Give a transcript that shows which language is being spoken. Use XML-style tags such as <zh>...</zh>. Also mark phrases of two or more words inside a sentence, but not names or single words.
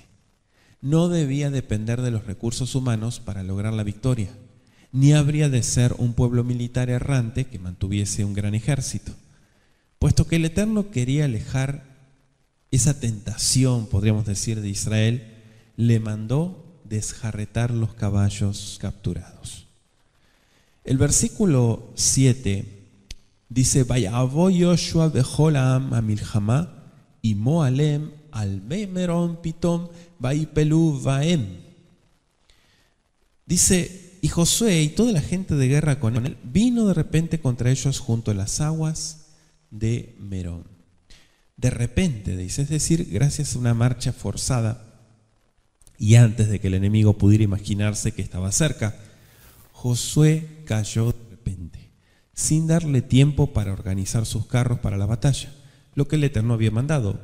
<es>No debía depender de los recursos humanos para lograr la victoria, ni habría de ser un pueblo militar errante que mantuviese un gran ejército. Puesto que el Eterno quería alejar esa tentación, podríamos decir, de Israel, le mandó desjarretar los caballos capturados. El versículo 7 dice,</es> <he>ויבא יהושע וכל העם המלחמה עמו עליהם על מרום פתאם ויפלו בהם.</he> <es>Dice, y Josué y toda la gente de guerra con él vino de repente contra ellos junto a las aguas de Merón. de repente, dice, es decir, gracias a una marcha forzada y antes de que el enemigo pudiera imaginarse que estaba cerca, Josué cayó de repente, sin darle tiempo para organizar sus carros para la batalla, lo que el Eterno había mandado.</es>